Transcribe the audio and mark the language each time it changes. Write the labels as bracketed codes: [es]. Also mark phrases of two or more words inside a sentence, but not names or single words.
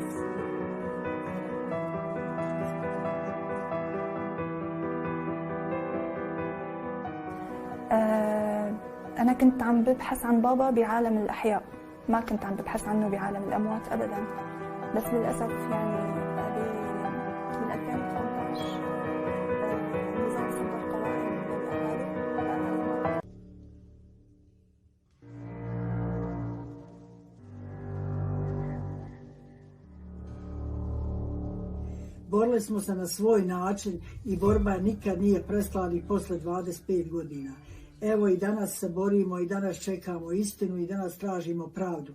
[ar] أنا كنت عم ببحث عن بابا بعالم الأحياء، ما كنت عم ببحث عنه بعالم الأموات أبداً، بس للأسف يعني من 2018 نظام صدر قوائم للأهالي. [sr] Borili smo se na svoj način i borba nikad nije prestala ni posle 25 godina. Evo i danas se borimo i danas čekamo istinu i danas tražimo pravdu.